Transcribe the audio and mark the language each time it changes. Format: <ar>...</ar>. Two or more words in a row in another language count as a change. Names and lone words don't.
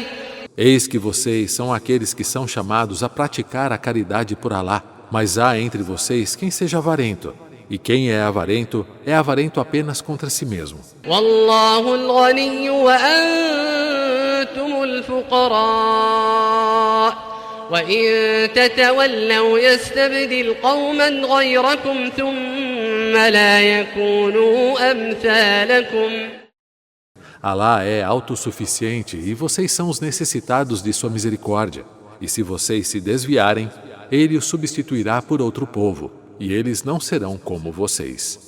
<pt>Eis que vocês são aqueles que são chamados a praticar a caridade por Alá, mas há entre vocês quem seja avarento, e quem é avarento apenas contra si mesmo.</pt> <ar>والله الغني وأنتم الفقراء وإن تتولوا يستبدل قوما غيركم ثم لا يكونوا أمثالكم.</ar> <pt>Alá é autossuficiente e vocês são os necessitados de sua misericórdia. E se vocês se desviarem, ele os substituirá por outro povo, e eles não serão como vocês.</pt>